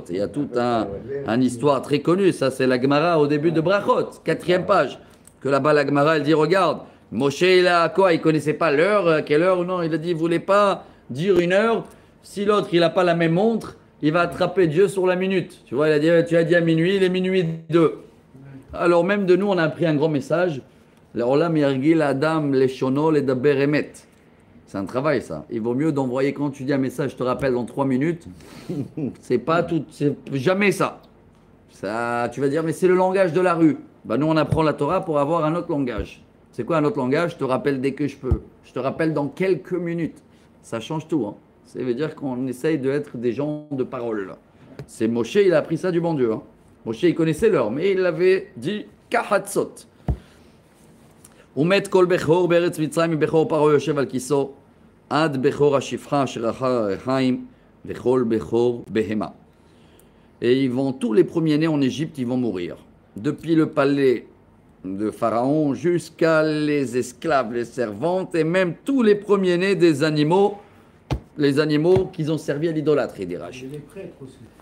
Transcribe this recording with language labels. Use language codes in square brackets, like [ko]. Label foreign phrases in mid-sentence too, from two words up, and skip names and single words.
[fr] Il y a toute une histoire très connue, ça c'est la Gemara au début de Brachot, 4e page, que là-bas la Gemara, elle dit, regarde, Moshe, il a quoi? Il connaissait pas l'heure, quelle heure ou non? Il a dit, il voulait pas dire une heure. Si l'autre, il n'a pas la même montre, il va attraper Dieu sur la minute. Tu vois, il a dit, tu as dit à minuit, il est minuit 2. Alors même de nous, on a appris un grand message. [he] לעולם ירגיל אדם לשונו לדבר אמת. [fr] C'est un travail, ça. Il vaut mieux d'envoyer, quand tu dis un message, je te rappelle dans 3 minutes. C'est pas tout, c'est jamais ça. Ça, tu vas dire, mais c'est le langage de la rue. Nous, on apprend la Torah pour avoir un autre langage. C'est quoi un autre langage? Je te rappelle dès que je peux. Je te rappelle dans quelques minutes. Ça change tout, hein. Ça veut dire qu'on essaye d'être des gens de parole. C'est Moshe, il a appris ça du bon Dieu. Hein. Moshe, il connaissait l'heure, mais il l'avait dit Kahatzot. [he] ומת כל בכור בארץ מצרים בכור פרעה ישב על כסאו עד בכור השפחה אשר אחר הרחים וכל בכור בהמה. [fr] Et ils vont, tous les premiers-nés en Égypte, ils vont mourir. Depuis le palais de Pharaon jusqu'à les esclaves, les servantes et même tous les premiers-nés des animaux. Les animaux qu'ils ont servi à l'idolâtrie, dit Rashi. Et les prêtres aussi.